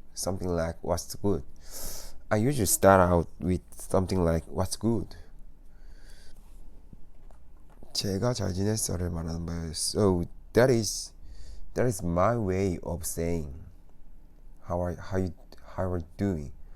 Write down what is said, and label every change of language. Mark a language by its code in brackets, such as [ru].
[en] Something like what's good. I usually start out with something like what's good. [ko] 제가 잘 지냈어를 말하는 거예요. [en] So that is my way of saying how are you doing?